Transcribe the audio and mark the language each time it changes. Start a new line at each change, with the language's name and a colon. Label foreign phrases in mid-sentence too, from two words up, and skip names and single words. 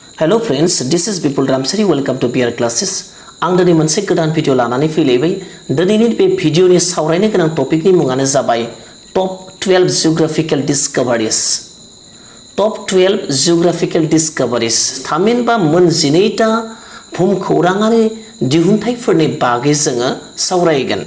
English: Hello friends, this is Bipul Ramchiary. Welcome to B.Ed classes.
Bodo: आं दिनै मोनसे गोदान भिडिअ लानानै फैलायबाय। दिनैनि बे भिडिअनि सावरायनो गोनां टपिकनि मुङानो जाबाय
English: Top 12 Geographical Discoveries. Top 12 Geographical Discoveries.
Bodo: थामहिनबा मोन 12टा भुमखौराङारि दिहुनथायफोरनि बागै जोङो सावरायगोन।